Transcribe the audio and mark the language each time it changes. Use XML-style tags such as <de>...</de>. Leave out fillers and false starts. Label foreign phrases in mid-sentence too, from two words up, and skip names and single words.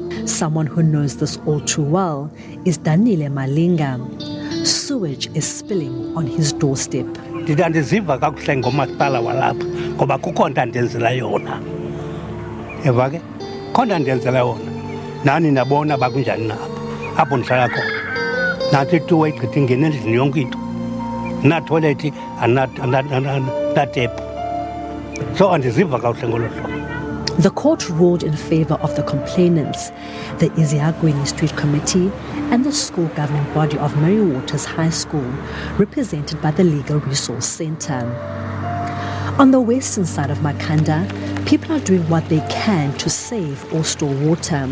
<en>Someone who knows this all too well is Danile Malinga. Sewage is spilling on his doorstep.</en> <xh>Ndiziva kakuhle ngomasipala walapha ngoba kukho nto andenzela yona. Yeva ke khona ndenzela wona nani nabona bakunjani nabo apho ndihlala khona nathi two-way gqithi ingena endlini yonke into na-toilet na-tap so andiziva kakuhle ngolo hlobo.</xh> <en>The court ruled in favor of the complainants, the Isiagwini Street Committee, and the school governing body of Mary Waters High School, represented by the Legal Resource Centre. On the western side of Makanda, people are doing what they can to save or store water.</en>